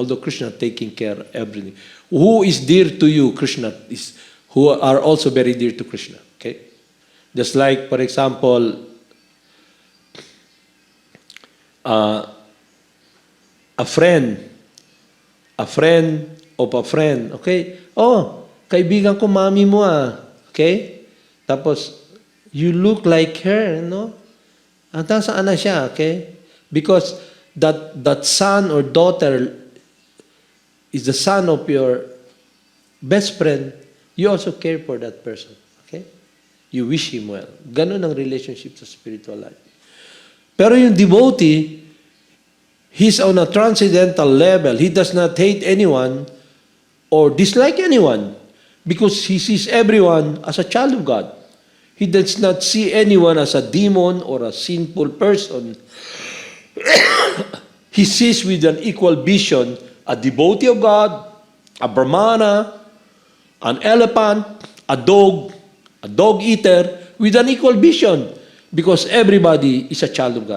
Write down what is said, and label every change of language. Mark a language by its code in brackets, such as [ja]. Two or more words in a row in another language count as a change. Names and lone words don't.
[en] Although Krishna taking care of everything. Who is dear to you, Krishna is, who are also very dear to Krishna. Okay? Just like, for example, a friend of a friend. Okay? [tl] Kaibigan ko mami mo Okay? Tapos, [en] you look like her, no? [tl] Hanggang saan na siya, [en] okay? Because that son or daughter is the son of your best friend, you also care for that person, okay? You wish him well. [tl] Ganun ang relationship sa [en] spiritual life. [tl] Pero yung [en] devotee, He's on a transcendental level. He does not hate anyone or dislike anyone because he sees everyone as a child of God. He does not see anyone as a demon or a sinful person. He sees with an equal vision a devotee of God, a Brahmana, an elephant, a dog eater, with an equal vision because everybody is a child of God.